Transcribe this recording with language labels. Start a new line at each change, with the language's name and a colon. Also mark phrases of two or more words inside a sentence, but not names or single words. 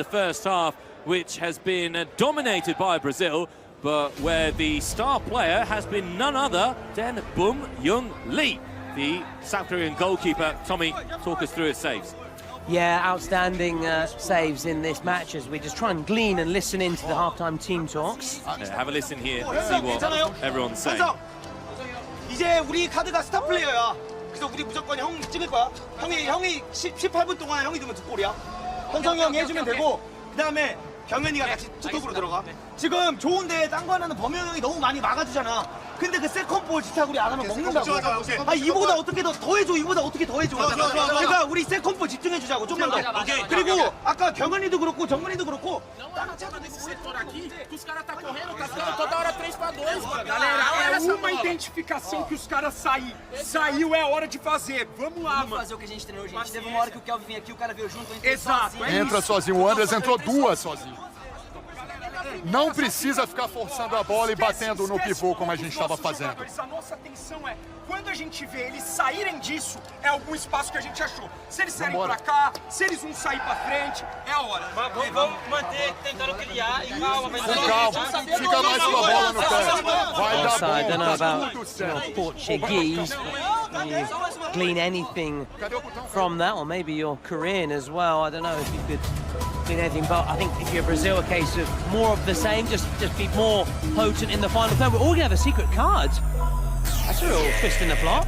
English: The first half, which has been dominated by Brazil, but where the star player has been none other than Bum Young Lee, the South Korean goalkeeper. Tommy, talk us through his saves. Yeah, outstanding saves in this match as we just try and glean and listen into the halftime team talks. Yeah, have a listen here, see what everyone's saying.
Korean: 이제 우리 카드가 스타 플레이어야. 그래서 우리 무조건 형 찍을 거야. 형이 18분 동안 형이 넣으면 2골이야. 현성이 형이 해주면 되고 그다음에 경현이가 같이 투톱으로 들어가. 지금 좋은데 딴 거 하나는 범영 형이 너무 많이 막아주잖아. 근데 그 세컨볼 진짜 우리 안 하면 먹는다고. 아 이보다 어떻게 더 해줘. 이보다 어떻게 더 해줘. 그러니까 우리 세컨볼 집중해 주자고 좀만 더. 그리고 아까 경현이도 그렇고 정근이도 그렇고.
Portuguese: Os caras tá correndo, tá dando toda hora 3-2. Galera, é uma identificação que os caras saiu, é hora de fazer. Vamos lá, mano. Fazer o que a gente treinou, gente. Teve uma hora que o Kelvin vinha aqui, o cara veio junto, Exato. Entra sozinho, o Andres entrou duas sozinho. Não precisa ficar forçando a bola e batendo no pivô como a gente estava fazendo. A nossa atenção é, quando a gente vê eles saírem disso, é algum espaço que a gente achou. Se eles saírem pra cá, se eles vão sair pra frente, é a hora. Vamos manter, tentando criar e calma. Calma, fica mais com a bola no pé. Vai dar
English: I don't know
Portuguese: bom,
English: about Portuguese, but can you glean anything from that, or maybe your Korean as well? I don't know if you could glean anything, but I think if you're Brazil, a case of more of the same, just be more potent in the final third. We're all gonna have a secret card. That's a real twist in the plot.